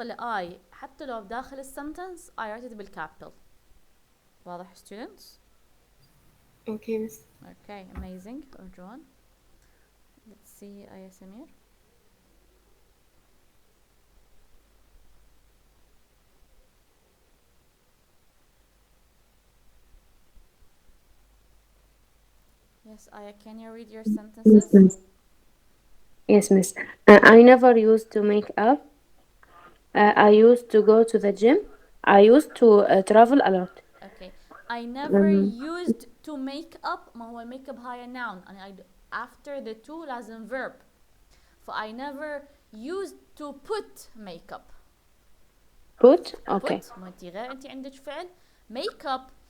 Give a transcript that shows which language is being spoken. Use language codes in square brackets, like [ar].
[ar] الاي حتى لو بداخل السنتنس [en] I write it [ar] بالكابيتال. واضح students؟ [en] Okay, miss. Okay, amazing. Arjuan. Let's see Aya Samir. Yes, Aya, can you read your sentences? Yes, miss. I never used to make up. I used to go to the gym. I used to travel a lot. Okay. I never used to make up. [ar] ما هو make up هاي noun. [en] After the to [ar] لازم verb. [en] I never used to put makeup. Put? Okay. [ar] put ما انت غير انت عندك فعل make up.